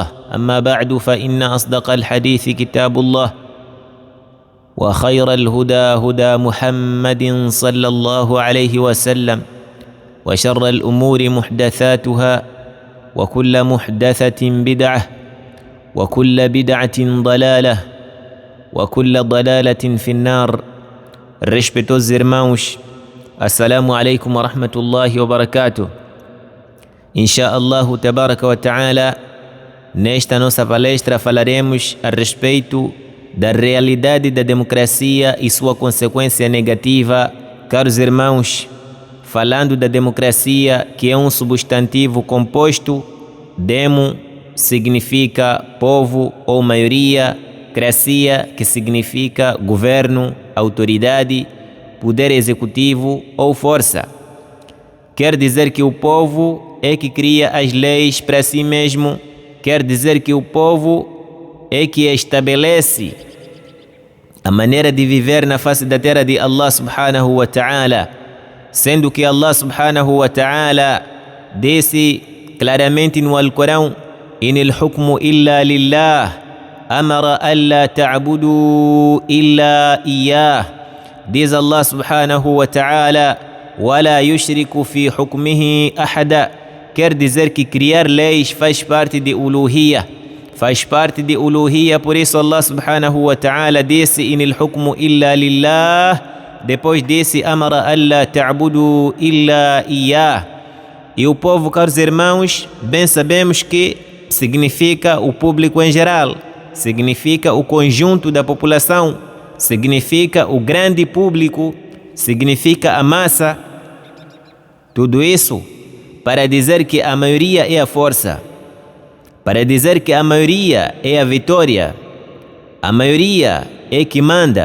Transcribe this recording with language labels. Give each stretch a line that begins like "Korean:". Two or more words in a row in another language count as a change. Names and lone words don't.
Arabic: أما بعد، فإن أصدق الحديث كتاب الله، وخير الهدى هدى محمد صلى الله عليه وسلم، وشر الأمور محدثاتها، وكل محدثة بدعة، وكل بدعة ضلالة، وكل ضلالة في النار.
Portuguese: Respeitos irmãos,
Arabic: السلام عليكم ورحمة الله وبركاته. إن شاء الله تبارك وتعالى,
Portuguese: nesta nossa palestra falaremos a respeito da realidade da democracia e sua consequência negativa. Caros irmãos, falando da democracia, que é um substantivo composto, demo significa povo ou maioria, cracia, que significa governo, autoridade, poder executivo ou força. Quer dizer que o povo é que cria as leis para si mesmo, quer dizer que o povo é que estabelece a maneira de viver na face da terra de
Arabic: الله سبحانه وتعالى,
Portuguese: sendo que
Arabic: الله سبحانه وتعالى
Portuguese: disse claramente no Alcorão:
Arabic: إن الحكم إلا لله, أمر ألا تعبدوا إلا إياه.
Portuguese: Diz
Arabic: الله سبحانه وتعالى ولا يشرك في حكمه أحدا.
Portuguese: Quer dizer que criar leis faz parte de uluhiyya, faz parte de uluhiyya. Por isso
Arabic: الله سبحانه وتعالى
Portuguese: disse
Arabic: إن الحكم إلا لله,
Portuguese: depois disse
Arabic: أمر ألا تعبدوا إلا إياه.
Portuguese: E o povo, caros irmãos, bem sabemos que significa o público em geral, significa o conjunto da população, significa o grande público, significa a massa. Tudo isso para dizer que a maioria é a força, para dizer que a maioria é a vitória, a maioria é que manda.